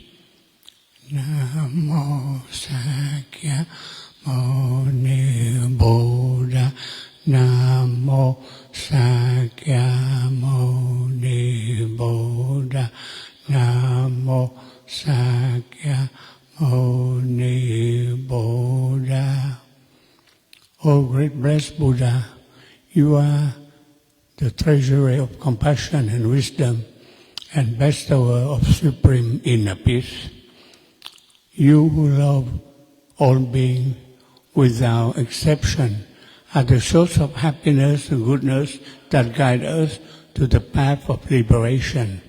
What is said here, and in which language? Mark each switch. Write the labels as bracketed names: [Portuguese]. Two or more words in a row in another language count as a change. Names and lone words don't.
[Pali] Namo Shakyamuni Buddha, Namo Shakyamuni Buddha, Namo Shakyamuni Buddha. [English] O great blessed Buddha, you are the treasury of compassion and wisdom and bestower of supreme inner peace. You who love all beings without exception are the source of happiness and goodness that guide us to the path of liberation.